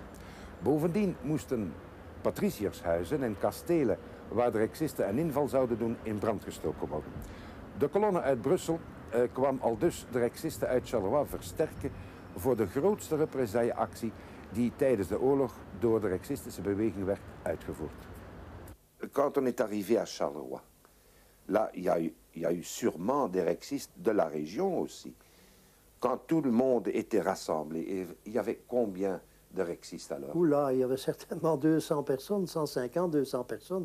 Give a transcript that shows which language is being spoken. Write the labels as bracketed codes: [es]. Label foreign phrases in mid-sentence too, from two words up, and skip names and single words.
[nl] Bovendien moesten patriciershuizen en kastelen waar de Rexisten een inval zouden doen in brand gestoken worden. De kolonne uit Brussel kwam aldus de Rexisten uit Charleroi versterken voor de grootste represailleactie die tijdens de oorlog door de Rexistische beweging werd uitgevoerd. [fr] Quand on est arrivé à Charleroi, là, il y a eu sûrement des rexistes de la région aussi. Quand tout le monde était rassemblé, et il y avait combien de rexistes alors? Oula, il y avait certainement 200 personnes, 150, 200 personnes.